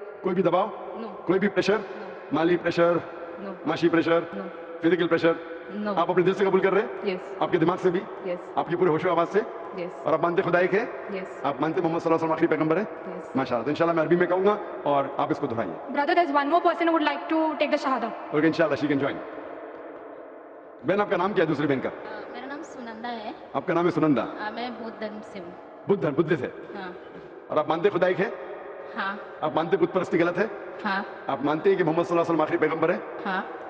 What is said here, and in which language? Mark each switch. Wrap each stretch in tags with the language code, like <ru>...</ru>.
<ur>کوئی بھی دباؤ،</ur> <en>No.</en> <ur>کوئی بھی پریشر، مالی پریشر،</ur> <en>No.</en> <ur>معاشی pressure,</ur> <en>No.</en> <ur>Physical pressure.</ur> <en>No.</en> <ur>آپ اپنے دل سے قبول کر رہے ہیں،</ur> <en>Yes.</en> <ur>آپ کے دماغ سے بھی،</ur> <en>Yes.</en> <ur>آپ کی پورے ہوش و آواز سے،</ur> <en>Yes.</en> <ur>اور آپ مانتے خدا ایک ہے،</ur> <en>Yes.</en> <ur>آپ مانتے محمد صلی اللہ علیہ وسلم آخری پیغمبر ہے.</ur> <en>Yes.</en> <ur>ماشاءاللہ. تو انشاءاللہ میں عربی میں کہوں گا اور آپ اس کو دہرائیے.</ur> <en>Brother, there's one more person who would like to take the Shahada.</en> <ur>Okay انشاءاللہ</ur> <en>She can join.</en> <ur>بہن آپ کا نام کیا ہے دوسری بہن کا؟ میرا نام سنندا ہے. آپ کا نام ہے سنندا. میں بودھ دھرم سے ہوں. بدھ سے. ہاں. اور آپ مانتے خدا ایک ہے؟ ہاں. آپ مانتے بت پرستی غلط ہے؟ ہاں. آپ مانتے ہیں کہ محمد صلی اللہ علیہ وسلم آخری پیغمبر ہے؟ ہاں.</ur>